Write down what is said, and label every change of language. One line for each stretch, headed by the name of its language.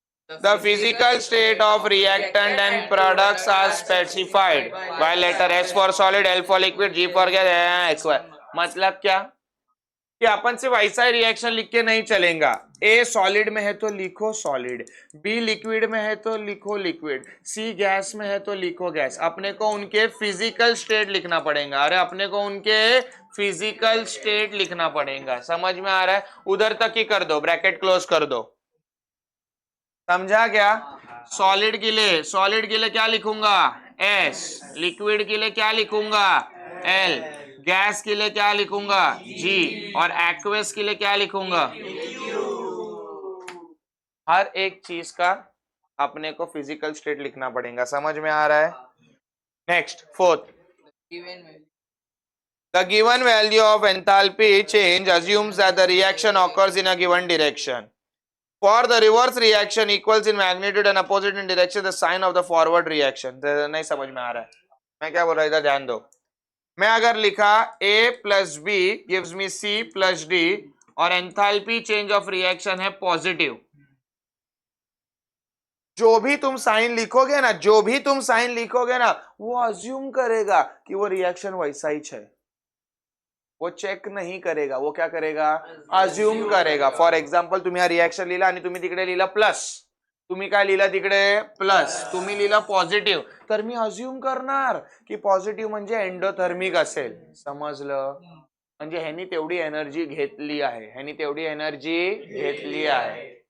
English: The physical state of reactant and products are specified by letter S for solid, L for liquid, G for gas, X Y।
Hindi: मतलब क्या कि अपन सिर्फ ऐसा ही reaction लिख के नहीं चलेगा। A सॉलिड में है तो लिखो सॉलिड, B लिक्विड में है तो लिखो लिक्विड, C गैस में है तो लिखो गैस। अपने को उनके फिजिकल स्टेट लिखना पड़ेगा। अरे अपने को उनके फिजिकल स्टेट लिखना पड़ेगा। समझ में आ रहा है? उधर तक ही कर दो, ब्रैकेट क्लोज कर दो। समझा क्या? सॉलिड के लिए क्या लिखूंगा? S। लिक्विड के लिए क्या लिखूंगा? L। गैस के लिए क्या लिखूंगा? G। और एक्वस के लिए क्या लिखूंगा? हर एक चीज का अपने को फिजिकल स्टेट लिखना पड़ेगा। समझ में आ रहा है? Next fourth.
English: given value The given value of enthalpy change assumes that the reaction occurs in a given direction. For the reverse reaction equals in magnitude and opposite in direction the sign of the forward reaction।
Hindi: नहीं समझ में आ रहा है मैं क्या बोल रहा हूं? इधर ध्यान दो। मैं अगर लिखा A plus B gives मी C plus D और एंथैल्पी चेंज ऑफ रिएक्शन है पॉजिटिव, जो भी तुम साइन लिखोगे ना, जो भी तुम साइन लिखोगे ना, वो अज्यूम करेगा कि वो रिएक्शन वैसा ही है। वो चेक नहीं करेगा, वो क्या करेगा? अज्यूम करेगा।
Marathi: फॉर एक्झाम्पल तुम्ही हा रिएक्शन लिहिला आणि तुम्ही तिकडे लिहिला प्लस, तुम्ही काय लिहिला तिकडे प्लस, तुम्ही लिहिला पॉझिटिव्ह, तर मी अज्यूम करणार की पॉझिटिव्ह म्हणजे एंडोथर्मिक असेल। समजलं? म्हणजे ह्यानी तेवढी एनर्जी घेतली आहे, ह्यानी तेवढी एनर्जी घेतली आहे।